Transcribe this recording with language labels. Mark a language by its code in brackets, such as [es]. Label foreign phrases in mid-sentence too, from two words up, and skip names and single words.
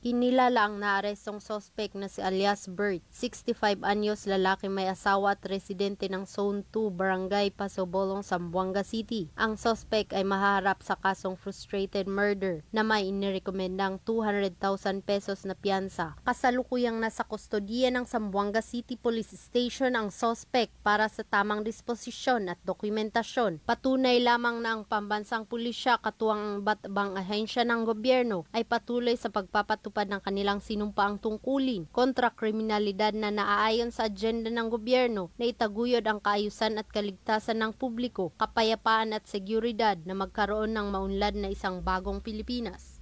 [tl] Kinilala ang naarestong suspect na si alias Bert, 65 anyos, lalaki may asawa at residente ng Zone 2 Barangay Pasabolong, Zamboanga City. Ang suspect ay maharap sa kasong [en] frustrated murder [tl] na may inirekomendang 200,000 pesos na piyansa. Kasalukuyang nasa kustodiya ng Zamboanga City Police Station ang suspect para sa tamang disposisyon at dokumentasyon. Patunay lamang na ang pambansang pulisya katuwang ang iba't-ibang ahensya ng gobyerno ay patuloy sa pagpapatupad ng kanilang sinumpaang tungkulin kontra kriminalidad na naaayon sa agenda ng gobyerno na itaguyod ang kaayusan at kaligtasan ng publiko, kapayapaan at seguridad na magkaroon ng maunlad na isang bagong Pilipinas.